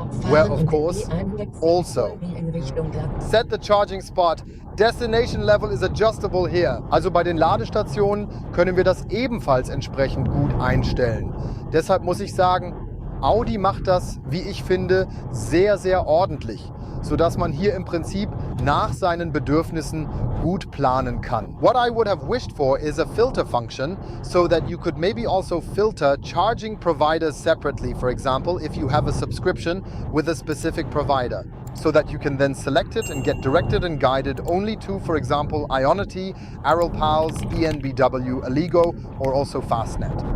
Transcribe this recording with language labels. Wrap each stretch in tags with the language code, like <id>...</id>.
<en>Where, of course, also set the charging spot. Destination level is adjustable here.</en> <de>Also bei den Ladestationen können wir das ebenfalls entsprechend gut einstellen. Deshalb muss ich sagen, Audi macht das, wie ich finde, sehr ordentlich, sodass man hier im Prinzip nach seinen Bedürfnissen gut planen kann.</de> <en>What I would have wished for is a filter function so that you could maybe also filter charging providers separately, for example, if you have a subscription with a specific provider, so that you can then select it and get directed and guided only to, for example, Ionity, Aral Pals, ENBW, Aligo, or also Fastnet.</en>